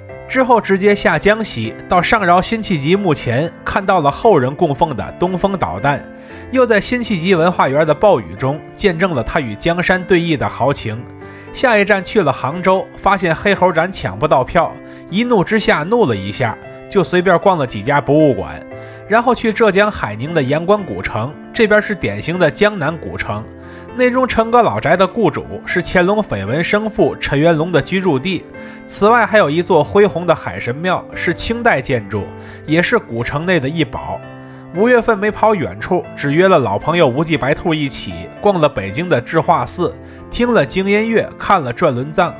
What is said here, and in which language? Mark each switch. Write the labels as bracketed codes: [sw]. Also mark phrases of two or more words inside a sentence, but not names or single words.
[zh] 之後直接下江西，到上饒辛棄疾墓前，看到了後人供奉的東風導彈，又在辛棄疾文化園的暴雨中見證了他與江山對弈的豪情。下一站去了杭州，發現黑猴展搶不到票，一怒之下怒了一下，就隨便逛了幾家博物館。然後去浙江海寧的鹽官古城，這邊是典型的江南古城，內中陳閣老宅的雇主是乾隆緋聞生父陳元龍的居住地。此外還有一座恢宏的海神廟，是清代建築，也是古城內的一寶。5月份沒跑遠處，只約了老朋友無忌白兔一起逛了北京的智化寺，聽了京音樂，看了轉輪藏。